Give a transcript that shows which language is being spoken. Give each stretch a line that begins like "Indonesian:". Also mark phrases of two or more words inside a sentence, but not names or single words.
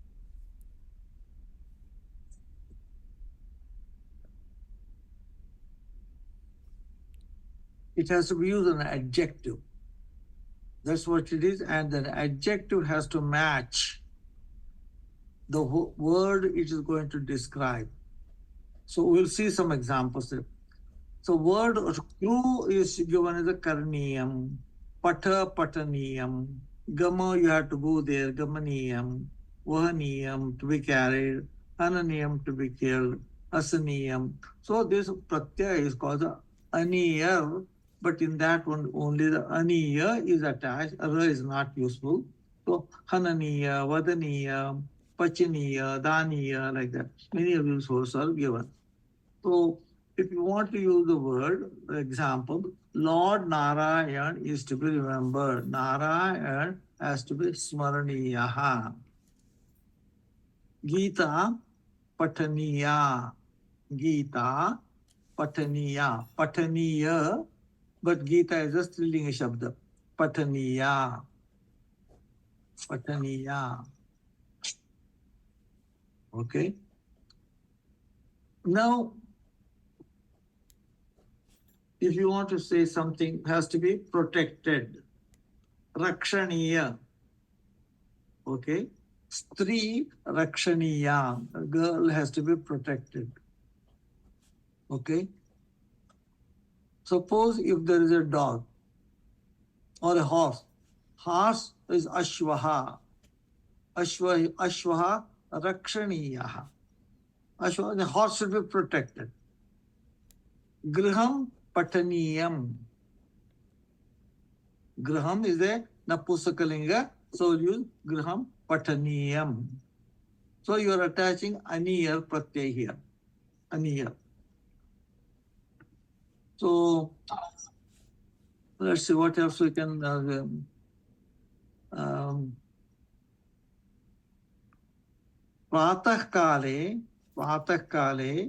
English: It has to be used as an adjective. That's what it is. And the adjective has to match the word it is going to describe. So we'll see some examples there. So word clue is given as a
Sanskrit: karniyam, pata pataniyam,
English: gama you have to go there,
Sanskrit: gamaniyam, Vahaniyam,
English: to be carried, Hananiyam, to be killed, Asaniyam. So this pratyaya is called the aniyar, but in that one only the aniya is attached, ra is not useful.
Sanskrit: So Hananiya, Vadaniya, Pachaniya, Daniya,
English: like that. Many of these words are given. So if you want to use the word, for example, Lord Narayan is to be remembered. Narayan has to be smaraniyaha.
Sanskrit: Gita pataniya. Gita pataniya. Pataniya,
English: but Gita is a
Sanskrit: strilinga shabda. Pataniya. Pataniya.
English: Okay. Now, if you want to say something, has to be protected.
Sanskrit: Rakshaniya. Okay. Stri rakshaniya.
English: A girl has to be protected. Okay. Suppose if there is a dog or a horse. Horse is ashvaha.
Sanskrit: Ashvaha rakshaniyaha.
English: Ashvaha, the horse should be protected.
Sanskrit: Griham pataniyam.
English: Griham is a napusakalinga, so use
Sanskrit: griham pataniyam.
English: So you are attaching aniyar pratyay here. Aniyar. So let's see what else we can.
Sanskrit: Pratah kale.